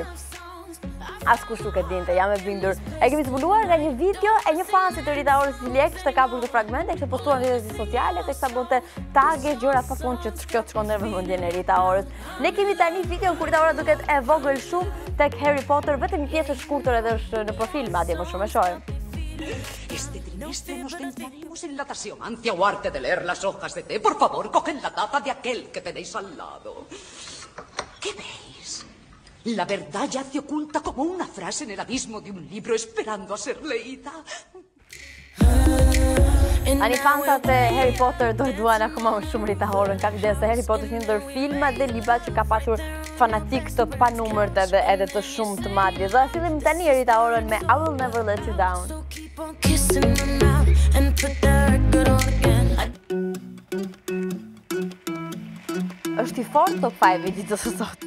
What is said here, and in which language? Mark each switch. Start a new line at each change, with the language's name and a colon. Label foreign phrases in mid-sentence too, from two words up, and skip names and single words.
Albanian: Askush nuk e dinte, jam e bindur. E kemi zbuluar nga një video e një fansit të Rita Orës i Lek, kishte kapur këtë fragmente, kishte postuar në rrjetet sociale, teksa bonte tage gjëra pa fund që kjo të shkonte në mendjen e Rita Orës. Ne kemi tani videon kur Rita Ora duket e vogël shumë tek Harry Potter, vetëm një pjesë e shkurtër edhe është në profil, madje më shumë e shohim.
Spanish: Este trimestre nos centraremos en la tasiomancia o arte de leer las hojas de té. Por favor, cogen la taza de aquel que tenéis al lado. ¿Qué veis? La verdad yace oculta como una frase en el abismo de un libro esperando a ser leída.
Albanian: Ani fansat e Harry Potter do duan akoma më shumë Rita Orën. Ka ide se Harry Potter është një ndër filmat dhe librat që ka pasur fanatik të panumërt edhe të shumë të madje. Do ta sillim tani Rita Orën me I Will Never Let You Down. Është i fortë top 5 i ditës së sotme.